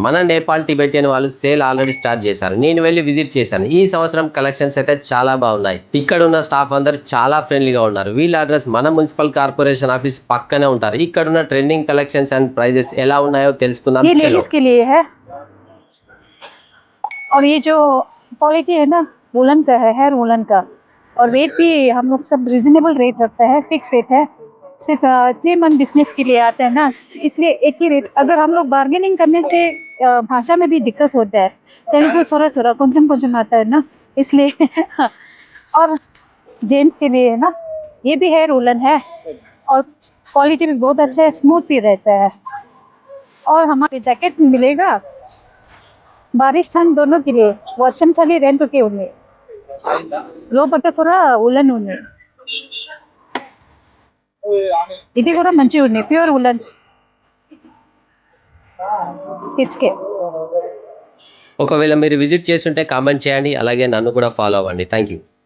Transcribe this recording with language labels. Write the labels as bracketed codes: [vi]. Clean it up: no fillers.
[te] మన నేపాల్ టిబెటియన్ వాళ్ళు sale already start చేశారు. నేను వెళ్ళి విజిట్ చేశాను. ఈ సంవత్సరం కలెక్షన్స్ అయితే చాలా బాగున్నాయి. ఇక్కడ ఉన్న స్టాఫ్ అందరు చాలా ఫ్రెండ్లీగా ఉన్నారు. వీళ్ళ అడ్రస్ మన మున్సిపల్ కార్పొరేషన్ ఆఫీస్ పక్కనే ఉంటారు. ఇక్కడ ఉన్న ట్రెండింగ్ కలెక్షన్స్ అండ్ ప్రైజెస్ ఎలా ఉన్నాయో తెలుసుకుందాం. [hi] ये [te] చలో. [hi] लेडीज के लिए है। और ये जो क्वालिटी है ना, वुलन का है, हेयर वुलन का। और रेट भी हम लोग सब रिजनेबल रेट रखते हैं, फिक्स रेट है। सिर्फ 3 मंथ बिजनेस के लिए आते हैं ना, इसलिए एक ही रेट। अगर हम लोग बार्गेनिंग करने से भाषा में भी दिक्कत होता है, तेलुगु थोड़ा थोड़ा कुंजम कुंजम आता है ना, इसलिए और जेंट्स के लिए है ना, ये भी हेयर वुलन है और क्वालिटी भी बहुत अच्छा है, स्मूथ भी रहता है। और हमारे जैकेट मिलेगा बारिश ठंड दोनों के लिए। [te] వర్షం చలి రెండుకి ఉంది, లోపల కూడా ఉలన్ ఉంది, ఇది కూడా మంచిగా ఉంది, ప్యూర్ ఉలన్ కిడ్స్ కే. ఒకవేళ మీరు విజిట్ చేస్తుంటే కామెంట్ చేయండి, అలాగే నన్ను కూడా ఫాలో అవ్వండి. Thank you.